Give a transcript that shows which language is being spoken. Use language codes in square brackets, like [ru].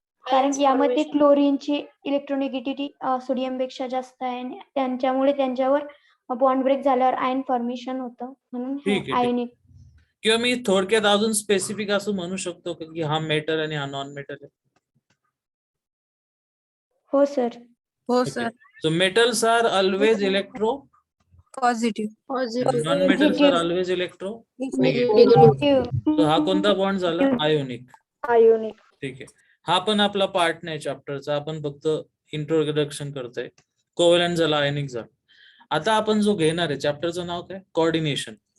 [mr] कारण की यामध्ये क्लोरीनची इलेक्ट्रोनिगेटिव्हिटी सोडियम पेक्षा जास्त आहे, आणि त्यांच्यामुळे त्यांच्यावर बॉन्ड ब्रेक झाल्यावर आयन फॉर्मेशन होतं, म्हणून ठीक आहे, ठीक. आयोनिक. किंवा मी थोडक्यात अजून स्पेसिफिक असं म्हणू शकतो का की हा मेटल आणि हा नॉन मेटल आहे? हो सर. हो [en] Okay. [mr] Sir. [en] So metals are always electro, [mr] positive. [en] non metals are always electro negative. [mr] So हा कोणता बॉन्ड झाला? आयोनिक. आयोनिक. ठीक आहे. हा पण आपला पार्ट नाही चॅप्टरचा, आपण फक्त इंट्रोडक्शन करतोय. कोव्हॅलेंट झाला, आयोनिक झाला. आता आपण जो घेणार आहे चॅप्टरचं नाव काय? कोऑर्डिनेशन.